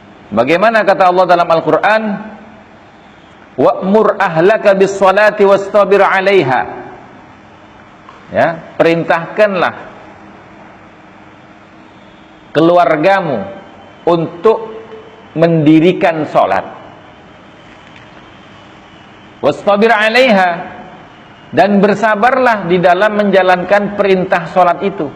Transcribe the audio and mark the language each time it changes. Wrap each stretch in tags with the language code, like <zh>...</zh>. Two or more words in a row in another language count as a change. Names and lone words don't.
<id>Bagaimana kata Allah dalam Al-Quran?</id> <ar>وأمر أهلك بالصلاة واصطبر عليها.</ar> <id>Ya, perintahkanlah keluargamu untuk mendirikan salat.</id> <ar>واصطبر عليها,</ar> <id>dan bersabarlah di dalam menjalankan perintah salat itu.</id>